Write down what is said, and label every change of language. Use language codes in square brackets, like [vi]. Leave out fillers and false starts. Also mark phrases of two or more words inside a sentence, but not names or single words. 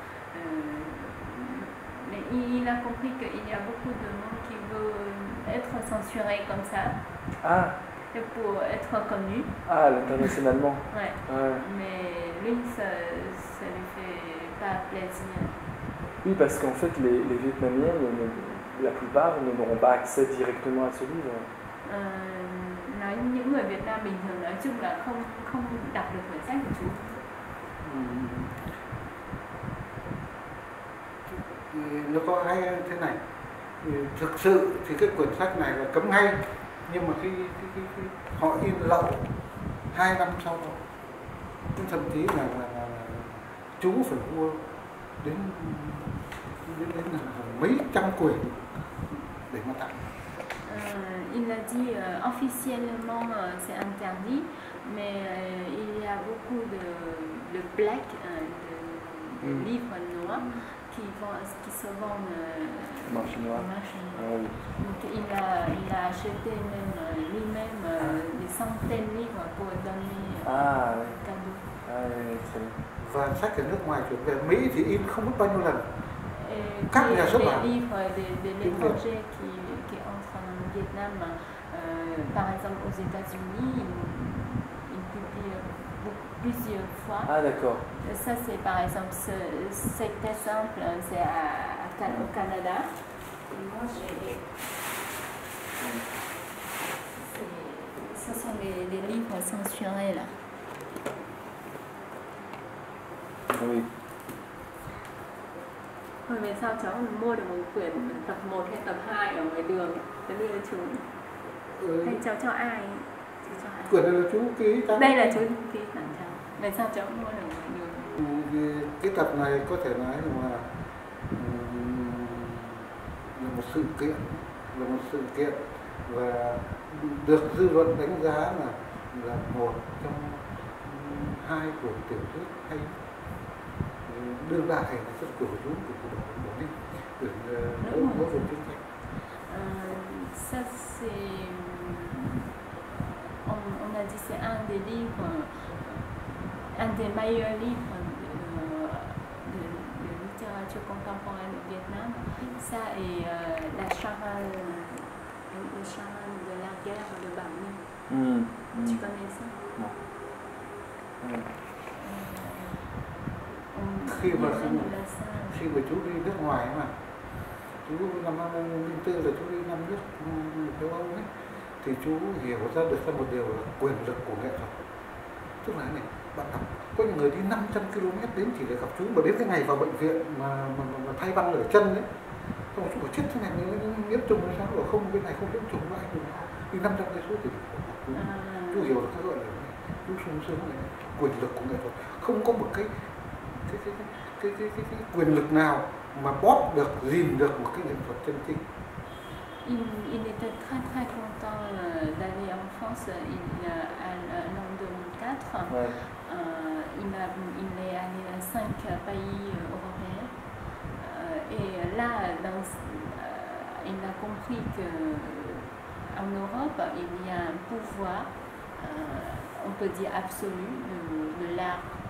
[fr] Mais il a compris qu'il y a beaucoup de monde qui veut être censuré comme ça. Pour être connu. Internationalement. Ouais. Mais lui, ça lui fait pas plaisir. Oui, parce qu'en fait, les Vietnamiens, la plupart, n'auront pas accès directement à ce livre. [vi] Nói những người Việt Nam bình thường nói chung là không đọc được quyển sách của chú. Nó có hay thế này, thực sự thì cái quyển sách này là cấm ngay, nhưng mà khi họ in lậu 2 năm sau đó, thậm chí là chú phải mua đến mấy trăm quyển để mà tặng. [fr] Il a dit officiellement c'est interdit, mais il y a beaucoup de plaques, de livres noirs qui se vendent au marché noir. Donc il a acheté même lui-même des centaines de livres pour donner cadeau. [vi] Và sách ở nước ngoài chuyển về Mỹ thì in không biết bao nhiêu lần. các nhà xuất bản [fr] les livres de l'étranger qui entrent en Vietnam. Par exemple, aux États-Unis, ils publient plusieurs fois. Ah d'accord. Ça, c'est par exemple, cet exemple, c'est au Canada. Et moi, ce sont les livres censurés là. Oui. [vi] Hồi về sau cháu mua được một quyển tập 1 hay tập 2 ở ngoài đường để đưa cho chú. Hay cháu cho ai? Quyển này là chú ký cho. Đây là chú ký tặng cháu. Về sau cháu mua được ngoài đường. Cái tập này có thể nói là một sự kiện và được dư luận đánh giá là một trong 2 quyển tiểu thuyết hay đương đại là rất của chú của Bố Ninh, quyển Ngô Quyền Chiến Tranh. [fr] Ça c'est, on a dit c'est un des livres, un des meilleurs livres de littérature contemporaine au Vietnam. Ça et la charade, le charade de la guerre de Bảo Ninh. Tu connais ça? Non. [vi] Khi mà chú đi nước ngoài mà chú năm 2004 là chú đi 5 nước châu Âu ấy, thì chú hiểu ra được một điều là quyền lực của nghệ thuật. Tức là này, bạn đọc có những người đi 500 km đến chỉ để gặp chú, mà đến cái ngày vào bệnh viện mà thay băng ở chân ấy, xong chú bảo chết thế này nhiễm trùng hay sao, bảo không, bên này không nhiễm trùng đâu, anh đừng đi 500 cây số thì chú hiểu được cái gọi là chú sung sướng này, quyền lực của nghệ thuật. Không có một cái quyền lực nào mà bóp được, gìn được một cái nghệ thuật chân chính. [fr] Il était très très content d'aller en France en 2004. Ouais. Il est allé à 5 pays européens. Et là, il a compris qu'en Europe, il y a un pouvoir, on peut dire absolu, de l'art.